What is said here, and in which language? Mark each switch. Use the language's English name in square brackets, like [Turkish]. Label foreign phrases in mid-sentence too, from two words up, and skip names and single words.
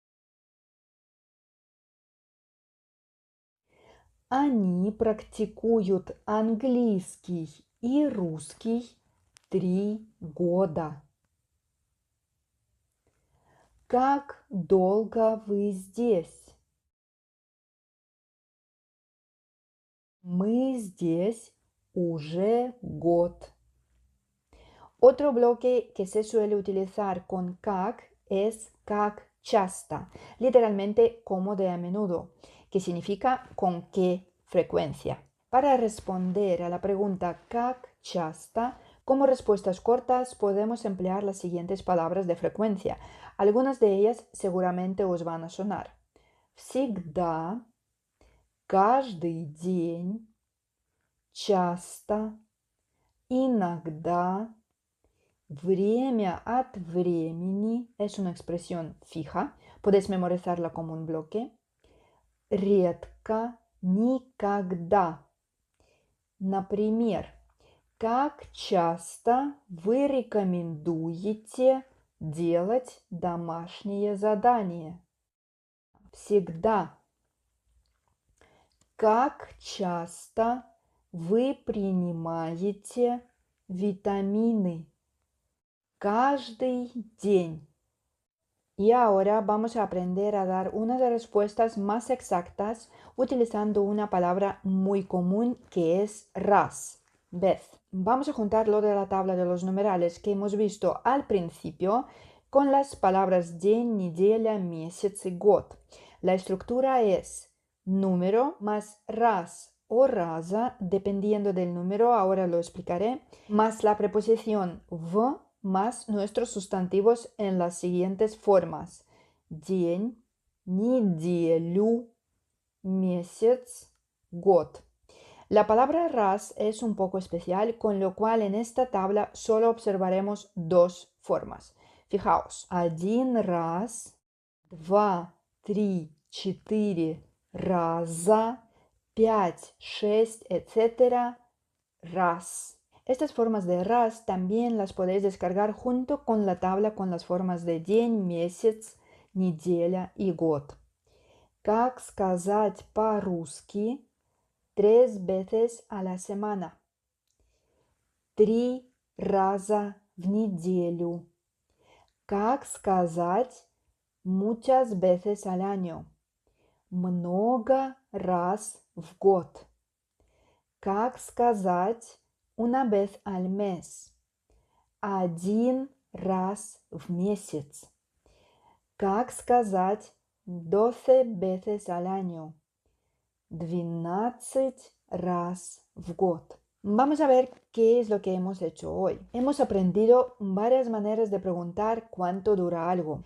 [Russian] Они практикуют английский и русский 3 года. Как долго вы здесь? Мы здесь уже год. [Spanish] Otro bloque que se suele utilizar con как es [Russian] как часто, [Spanish] literalmente como de a menudo, que significa con qué frecuencia. Para responder a la pregunta [Russian] как часто, [Spanish] como respuestas cortas podemos emplear las siguientes palabras de frecuencia. Algunas de ellas seguramente os van a sonar. [Russian] Всегда, каждый день, часто, иногда, время от времени [Spanish] es una expresión fija, puedes memorizarla como un bloque. [Russian] Редко, никогда. Например, как часто вы рекомендуете делать домашние задания? Всегда. Как часто вы принимаете витамины? Каждый день. [Spanish] Y ahora vamos a aprender a dar unas respuestas más exactas utilizando una palabra muy común que es раз, vez. Vamos a juntar lo de la tabla de los numerales que hemos visto al principio con las palabras [Russian] день, неделя, месяц [Spanish] y год. La estructura es número más раз o раза, dependiendo del número, ahora lo explicaré, más la preposición в más nuestros sustantivos en las siguientes formas. [Russian] День, неделю, месяц, год. [Spanish] La palabra раз es un poco especial, con lo cual en esta tabla solo observaremos dos formas. Fijaos, [Russian] один раз, два, три, четыре раза, 5, 6, etc. раз. [Spanish] Estas formas de раз también las podéis descargar junto con la tabla con las formas de [Russian] день, месяц, неделя и год. Как сказать по-русски [Spanish] 3 veces a la semana? [Russian] 3 раза в неделю. Как сказать [Spanish] muchas veces al año? [Russian] Много раз в год. Как сказать [Spanish] una vez al mes? [Russian] 1 раз в месяц. Как сказать [Spanish] 12 veces al año? [Russian] 12 раз в год. [Spanish] Vamos a ver qué es lo que hemos hecho hoy. Hemos aprendido varias maneras de preguntar cuánto dura algo.